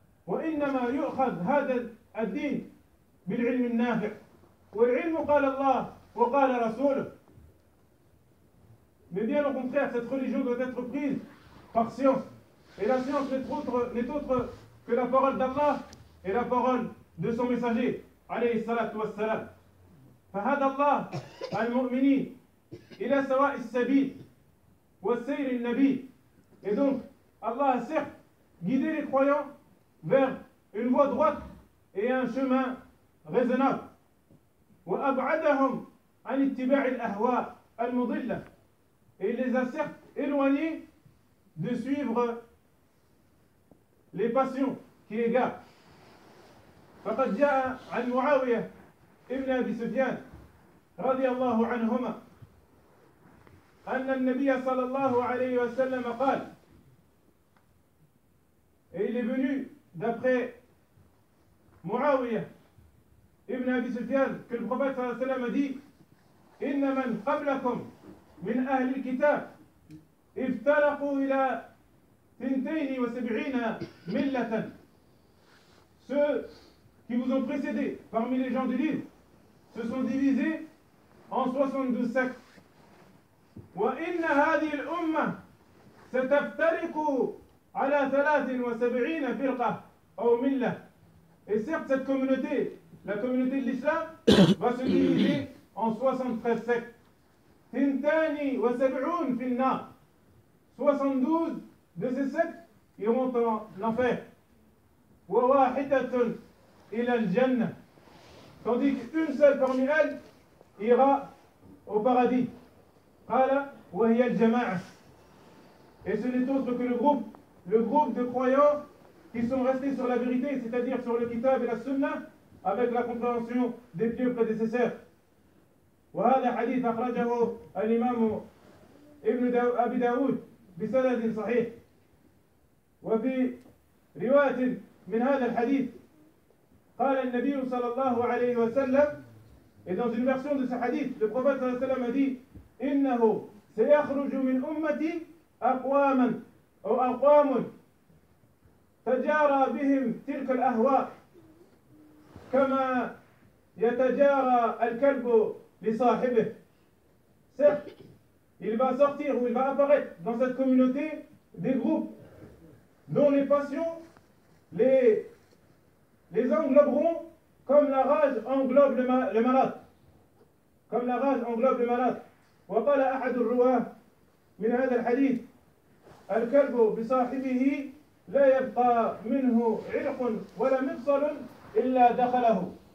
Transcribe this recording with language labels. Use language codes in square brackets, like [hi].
[ar] وإنما يؤخذ هذا الدين بالعلم النافع. والعلم قال الله وقال رسوله. [fr] Mais bien au contraire, cette religion doit être prise par science. Et la science n'est autre que la parole d'Allah et la parole de son messager, [ar] عليه الصلاة والسلام. فهذا الله المؤمنين إلى سواء السبيل والسير النبي. [fr] Et donc, Allah a certes guidé les croyants vers une voie droite et un chemin raisonnable. [ar] وأبعدهم عن اتباع الأهواء المضلة. [fr] Et il les a certes éloignés de suivre les passions qui égarent. [ar] فقد جاء عن معاوية ابن أبي سفيان رضي الله عنهما أن النبي صلى الله عليه وسلم قال. [fr] Et il est venu d'après [ar] معاوية ابن أبي سفيان [fr] que le prophète [ar] صلى الله عليه وسلم [fr] a dit [ar] إن من قبلكم من أهل الكتاب افترقوا إلى 72 ملة. [fr] Ceux qui vous ont précédé parmi les gens du livre se sont divisés en 72 sectes. [ar] وإن هذه الأمة ستفترق على 73 فرقة أو ملة. [fr] Et certes, cette communauté, la communauté de l'islam, va se diviser en 73 sectes. [ar] 72 في النار. [fr] 72 de ces sectes iront en enfer. [ar] وواحدة إلى الجنة. [fr] Tandis qu'une seule parmi elles ira au paradis. [ar] قال وهي الجماعة. [fr] Et ce n'est autre que le groupe de croyants qui sont restés sur la vérité, c'est-à-dire sur le kitab et la sunna, avec la compréhension des pieux prédécesseurs. [ar] وهذا حديث أخرجه الإمام ابن أبي داود بسند صحيح. وفي رواية من هذا الحديث قال النبي صلى الله عليه وسلم. [fr] Et dans une version de ce hadith, le prophète [ar] صلى الله عليه وسلم [fr] a dit [ar] إنه سيخرج من أمتي أقواما أو أقوام تجارى بهم تلك الأهواء كما يتجارى الكلب لصاحبه. [fr] Certes, il va sortir ou il va apparaître dans cette communauté des groupes dont les passions, les engloberont comme la rage englobe le malade. Comme la rage englobe le malade. [ar] وقال أحد الرواة من هذا الحديث الكلب بصاحبه لا يبقى منه عرق ولا مفصل إلا دخله.